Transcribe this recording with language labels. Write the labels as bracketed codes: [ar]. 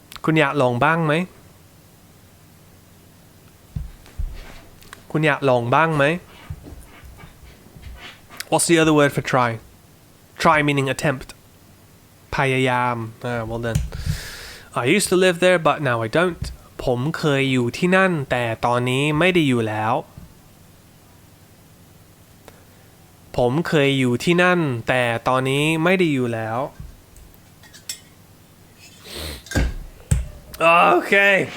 [th] คุณอยากลองบ้างไหมคุณอยากลองบ้างไหม [en] What's the other word for try? Try meaning attempt. พยายาม well done. I used to live there but now I don't. [th] ผมเคยอยู่ที่นั่นแต่ตอนนี้ไม่ได้อยู่แล้วผมเคยอยู่ที่นั่นแต่ตอนนี้ไม่ได้อยู่แล้ว Okay.